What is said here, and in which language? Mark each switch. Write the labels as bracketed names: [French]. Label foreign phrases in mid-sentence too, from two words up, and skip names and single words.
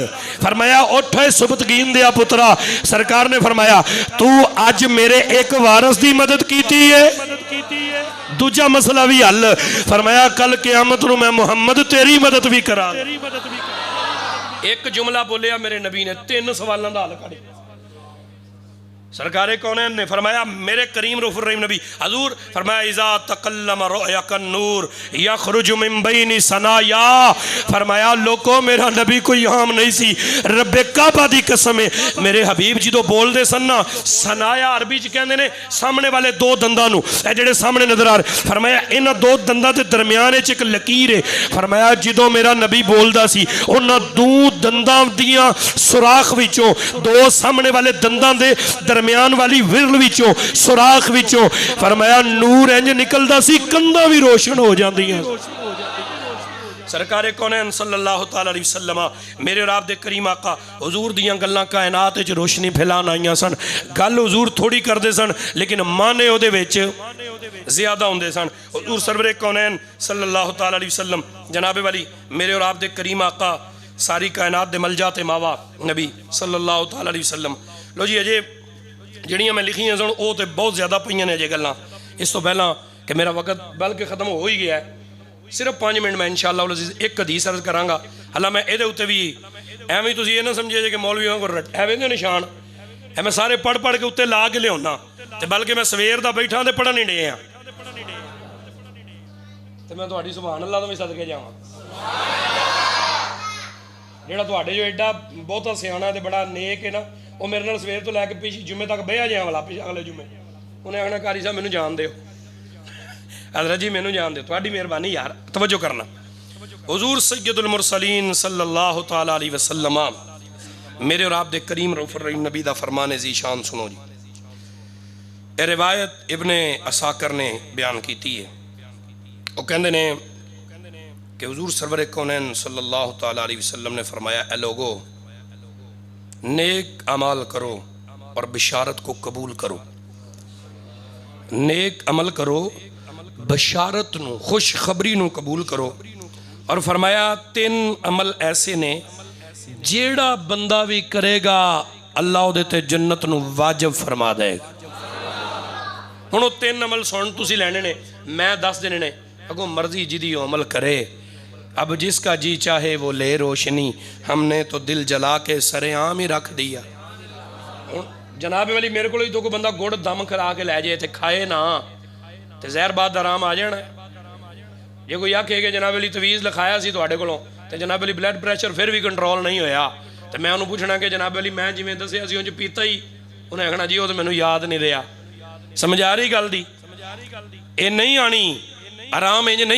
[Punjabi] فرمایا اٹھ اوئے سبتگین دیا پترا۔ سرکار نے فرمایا تو اج میرے اک وارث کی مدد کیتی ہے. دوجا مسئلہ بھی حل. فرمایا کل قیامت نوں میں محمد تیری مدد بھی کرا. اک جملہ بولیا میرے نبی نے 3 سوالوں کا حل کڈھ. سرکارِ کون نے فرمایا میرے کریم رؤف الرحیم نبی حضور فرمایا [Arabic] إذا تكلم رؤيكن نور يخرج من بين ثنايا. [Punjabi] فرمایا لوکو میرا نبی کوئی عام نہیں سی، ربِ کعبہ دی قسم ہے میرے حبیب جو بولدے سن نا ثنایا عربی چ کہندے ہیں سامنے والے 2 دنداں نوں، اے جہڑے سامنے نظر آ رہے. فرمایا انہاں 2 دنداں دے درمیان اک لکیر ہے۔ فرمایا جو میرا نبی بولدا سی اونہاں 2 دنداں دیاں سوراخ وچوں 2 سامنے والے دنداں دے درمیان والی ورل وچوں سوراخ وچوں فرمایا نور اینج نکلدا سی کندھاں بھی روشن ہو جاندیاں. سرکارِ کونین [Arabic] صلى الله تعالى عليه وسلم [Punjabi] میرے اور آپ دے کریم آقا حضور دیاں گلاں کائنات وچ روشنی پھیلان آئیاں سن. گل حضور تھوڑی کردے سن لیکن معنے اوہدے وچ زیادہ ہوندے سن. حضور سرورِ کونین [Arabic] صلى الله تعالى عليه وسلم [Punjabi] جنابِ والی میرے اور آپ دے کریم آقا ساری کائنات دے ملجا تے ماوا نبی [Arabic] صلى الله تعالى عليه وسلم. [Punjabi] لو جی اجے جہڑیاں میں لکھیاں سن او تو بہت زیادہ پئیاں نے اجے گلاں. اس توں پہلاں کہ میرا وقت بلکہ ختم ہو ہی گیا ہے، صرف 5 منٹ میں ان شاء اللہ عزیز اک حدیث عرض کراں گا. حالاں میں اے اتے بھی ایویں تسیں اے نہ سمجھیے جے کہ مولویاں کو ایویں دے نشان ہے میں سارے پڑھ پڑھ کے اتے لا کے لیاؤنا، تو بلکہ میں سویر دا بیٹھا تو پڑھن ہی ڈیہاں، تو میں تہاڈی [Arabic] سبحان الله [Punjabi] تو بھی صدقے جاواں. جہڑا تہاڈے جو ایڈا بہتا سیانا تے بڑا نیک ہے نا او میرے نال سویر توں لے کے پچھلے جمعے تک بہیا جائے والا اگلے جمعے اونہیں آکھنا قاری صاحب مینوں جان دو، حضرت جی مینوں جان دو، تھوڑی مہربانی یار توجہ کرنا. حضور سید المرسلین [Arabic] صلى الله تعالى عليه وسلم [Punjabi] میرے اور آپ دے کریم رؤف الرحیم نبی دا فرمان ذیشان سنو جی. [Urdu] یہ روایت ابن عساکر نے بیان کی ہے. وہ کہتے نے کہ حضور سرور کونین [Arabic] صلى الله تعالى عليه وسلم [Urdu] نے فرمایا اے لوگو نیک عمل کرو اور بشارت کو قبول کرو. [Punjabi] نیک عمل کرو بشارت نوں خوشخبری نوں قبول کرو. اور فرمایا 3 عمل ایسے نے جہڑا بندہ بھی کرے گا اللہ اوہدے تے جنت نوں واجب فرما دے گا. ہن او 3 عمل سن تسیں لینے نے، میں 10 دینے نے، اگوں مرضی جدی عمل کرے. [Urdu] اب جس کا جی چاہے وہ لے روشنی، ہم نے تو دل جلا کے سرِعام ہی رکھ دیا. [Punjabi] جنابِ والی میرے کو تو کوئی بندہ گڑ دم کرا کے لے جائے تو کھائے نا تو زہر باد آرام آ جانا. جے کوئی آکھے کہ جنابِ والی تعویذ لکھایا سی تہاڈے کولوں تو جنابِ والی بلڈ پریشر پھر بھی کنٹرول نہیں ہویا تو میں اونہاں نے پچھنا کہ جنابِ والی میں جیویں دسیا سی اونج پیتا ہی، اونہیں آکھنا جی او تو مینوں یاد نہیں رہا. سمجھ آ رہی گل دی? اے نہیں آنی آرام، اینج نہیں آنا.